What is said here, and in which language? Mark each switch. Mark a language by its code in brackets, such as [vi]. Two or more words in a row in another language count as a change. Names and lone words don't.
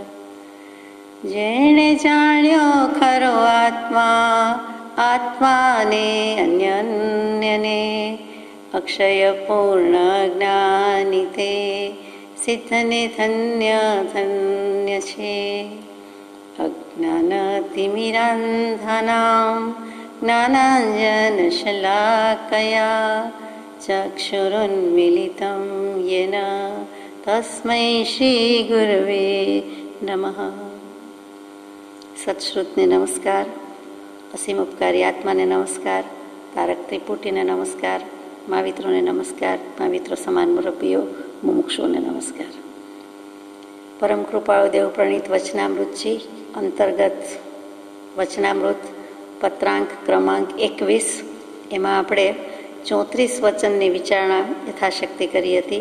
[gu] જેણે જાણ્યો ખરો આત્મા આત્માને અન્યન્યને અક્ષય પૂર્ણ જ્ઞાની તે સિદ્ધને ધન્ય ધન્ય છે। [sa] अज्ञानतिमिरान्धानां ज्ञानाञ्जनशलाकया चक्षुरुन्मीलितं येन तस्मै श्री गुरवे नमः। [gu] સત્શ્રુતને નમસ્કાર, અસીમ ઉપકારી આત્માને નમસ્કાર, તારક ત્રિપુટીને નમસ્કાર, મહાવિત્રોને નમસ્કાર, મહાવિત્રો સમાન મુરબ્બીઓ મુમુક્ષુઓને નમસ્કાર. પરમ કૃપાળુ દેવ પ્રણીત વચનામૃતજી અંતર્ગત વચનામૃત પત્રાંક ક્રમાંક 21, એમાં આપણે 34 વચનની વિચારણા યથાશક્તિ કરી હતી.